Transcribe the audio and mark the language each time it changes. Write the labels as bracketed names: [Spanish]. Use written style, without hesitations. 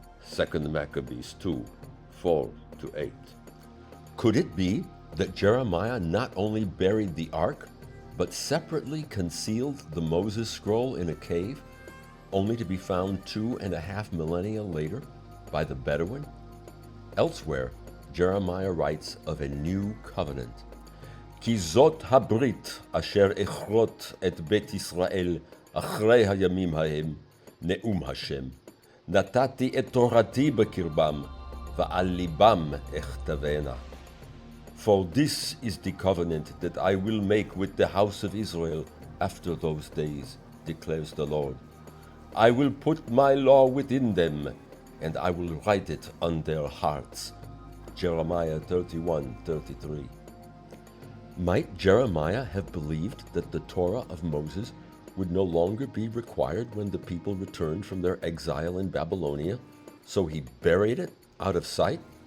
[English] 2 Maccabees 2:4-8. Could it be that Jeremiah not only buried the ark, but separately concealed the Moses scroll in a cave, only to be found 2.5 millennia later by the Bedouin? Elsewhere, Jeremiah writes of a new covenant. [Hebrew] כי זאת הברית אשר אכרות את בית ישראל אחרי הימים ההם, נאום השם. נתתי את תורתי בקרבם, ועל ליבם אכתבנה. [English] For this is the covenant that I will make with the house of Israel after those days, declares the Lord. I will put my law within them, and I will write it on their hearts. Jeremiah 31:33. Might Jeremiah have believed that the Torah of Moses would no longer be required when the people returned from their exile in Babylonia, so he buried it out of sight?